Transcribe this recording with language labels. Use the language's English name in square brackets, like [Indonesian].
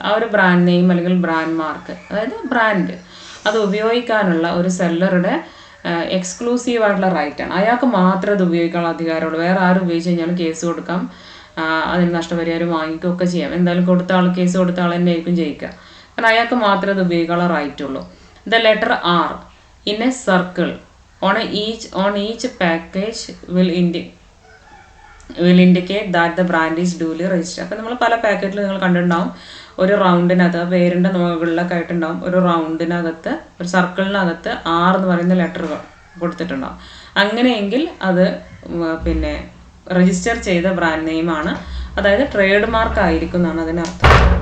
[Malayalam] ആ ഒരു brand name അല്ലെങ്കിൽ ബ്രാൻഡ് മാർക്ക്, അതായത് ബ്രാൻഡ്, അത് ഉപയോഗിക്കാനുള്ള ഒരു സെല്ലറുടെ എക്സ്ക്ലൂസീവ് ആയിട്ടുള്ള റൈറ്റാണ്. അയാൾക്ക് മാത്രമേ അത് ഉപയോഗിക്കാനുള്ള അധികാരമുള്ളൂ. വേറെ ആരും ഉപയോഗിച്ച് കഴിഞ്ഞാലും കേസ് കൊടുക്കാം, അതിന് നഷ്ടപരിഹാരം വാങ്ങിക്കുകയൊക്കെ ചെയ്യാം. എന്തായാലും കൊടുത്ത ആൾ, കേസ് കൊടുത്ത ആൾ തന്നെ ആയിരിക്കും ജയിക്കുക. കാരണം അയാൾക്ക് മാത്രമേ അത് ഉപയോഗിക്കാനുള്ള റൈറ്റ് ഉള്ളൂ. The letter R in A circle [English] on each package will indicate that the brand is duly registered. [Malayalam] അപ്പം നമ്മൾ പല പാക്കറ്റിൽ നിങ്ങൾ കണ്ടിട്ടുണ്ടാവും, ഒരു റൗണ്ടിനകത്ത് പേരിൻ്റെ മുകളിലൊക്കെ ആയിട്ടുണ്ടാവും, ഒരു റൗണ്ടിനകത്ത് ഒരു സർക്കിളിനകത്ത് R എന്ന് പറയുന്ന ലെറ്റർ കൊടുത്തിട്ടുണ്ടാവും. അങ്ങനെയെങ്കിൽ അത് പിന്നെ രജിസ്റ്റർ ചെയ്ത ബ്രാൻഡ് നെയിമാണ്, അതായത് ട്രേഡ് മാർക്ക് ആയിരിക്കും എന്നാണ് അതിനർത്ഥം.